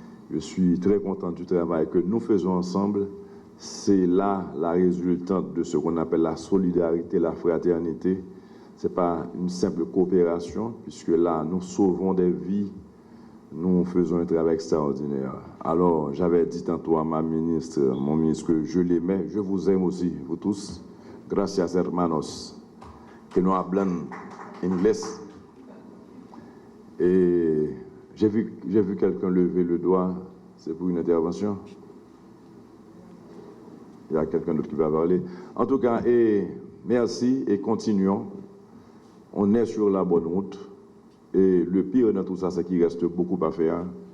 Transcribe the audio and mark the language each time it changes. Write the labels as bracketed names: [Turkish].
[French] Je suis très content du travail que nous faisons ensemble. C'est là la résultante de ce qu'on appelle la solidarité, la fraternité. Ce n'est pas une simple coopération, puisque là, nous sauvons des vies, nous faisons un travail extraordinaire. Alors, j'avais dit tantôt à mon ministre, que je l'aimais, je vous aime aussi, vous tous. [Spanish] Gracias, hermanos, que no hablan inglés. [French] Et j'ai vu quelqu'un lever le doigt, c'est pour une intervention. Il y a quelqu'un d'autre qui va parler. En tout cas, merci et continuons. On est sur la bonne route. Et le pire dans tout ça, c'est qu'il reste beaucoup à faire.